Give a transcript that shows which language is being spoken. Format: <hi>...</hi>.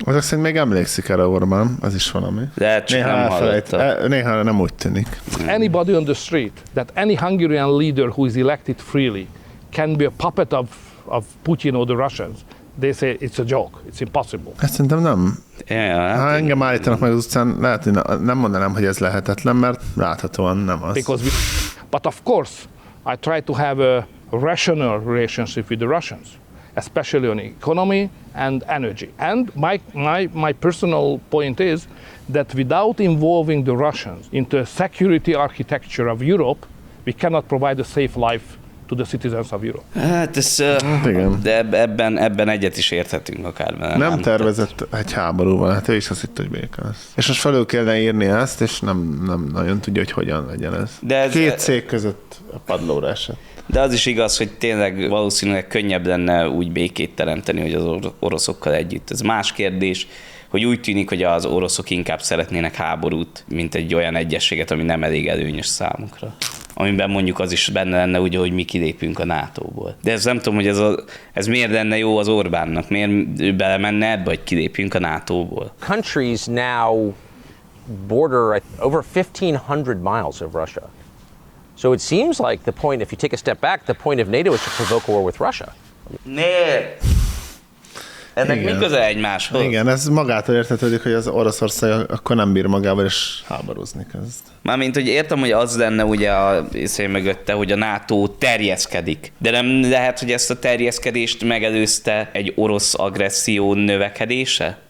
<hu>Azok szerint még emlékszik erre Orbán, az is valami. De csak néha nem hallotta. Néha nem úgy tűnik.</hu> <en>Anybody on the street, that any Hungarian leader who is elected freely, can be a puppet of Putin or the Russians. They say it's a joke. It's impossible.</en> <hu>Hát szerintem nem.</hu> <en>Yeah,</en> <hu>ha engem állítanak meg az utcán, lehet, hogy nem mondanám, hogy ez lehetetlen, mert láthatóan nem az.</hu> <en>Because but of course, I try to have a rational relationship with the Russians, especially on economy and energy. And my personal point is that without involving the Russians into a security architecture of Europe, we cannot provide a safe life to the citizens of Europe.</en> <hu>Hát ez, igen. De ebben egyet is érthetünk akár. Nem tervezett egy háborúval, hát ő is azt hitt, hogy béke lesz. És most felül kellene írni ezt, és nem nagyon tudja, hogy hogyan legyen ez. De ez két cég között a padlóra esett. De az is igaz, hogy tényleg valószínűleg könnyebb lenne úgy békét teremteni, hogy az oroszokkal együtt. Ez más kérdés, hogy úgy tűnik, hogy az oroszok inkább szeretnének háborút, mint egy olyan egyességet, ami nem elég előnyös számukra. Amiben mondjuk az is benne lenne, ugye, hogy mi kilépünk a NATO-ból. De ez nem tudom, hogy ez miért lenne jó az Orbánnak? Miért ő belemenne ebbe, hogy kilépünk a NATO-ból?</hu> <en>Countries now border over 1500 miles of Russia. So it seems like the point, if you take a step back, the point of NATO is to provoke a war with Russia. Nél!</en> <hu>Ennek mi köze egymáshoz? Igen, ez magától értetődik, hogy az Oroszország akkor nem bír magával is háborúzni kezd. Mármint, hogy értem, hogy az lenne ugye a szél mögötte, hogy a NATO terjeszkedik. De nem lehet, hogy ezt a terjeszkedést megelőzte egy orosz agresszió növekedése?</hu>